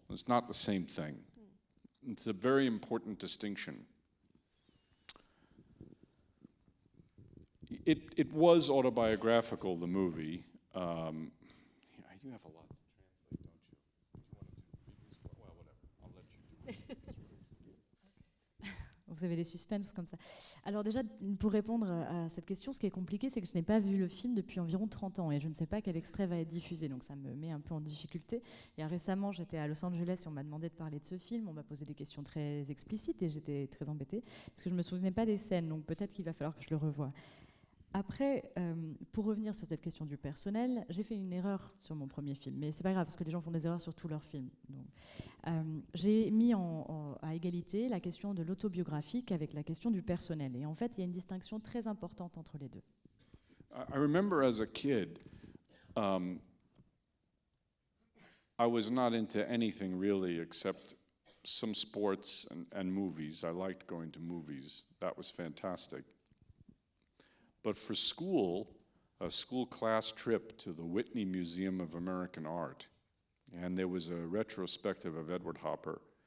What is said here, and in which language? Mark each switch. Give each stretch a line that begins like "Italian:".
English: It's not the same thing. It's a very important distinction. It was autobiographical, the movie. You have a lot to translate, don't you? Well, whatever. I'll let you do it.
French: Vous avez des suspens comme ça. Alors déjà, pour répondre à cette question, ce qui est compliqué, c'est que je n'ai pas vu le film depuis environ 30 ans et je ne sais pas quel extrait va être diffusé, donc ça me met un peu en difficulté. Et récemment, j'étais à Los Angeles et on m'a demandé de parler de ce film, on m'a posé des questions très explicites et j'étais très embêtée parce que je ne me souvenais pas des scènes, donc peut-être qu'il va falloir que je le revoie. Après, pour revenir sur cette question du personnel, j'ai fait une erreur sur mon premier film, mais c'est pas grave parce que les gens font des erreurs sur tous leurs films. Donc, j'ai mis à égalité la question de l'autobiographique avec la question du personnel. Et en fait, il y a une distinction très importante entre les deux.
English: I remember as a kid, I was not into anything really except some sports and movies. I liked going to movies. That was fantastic. But for school, a school class trip to the Whitney Museum of American Art, and there was a retrospective of Edward Hopper.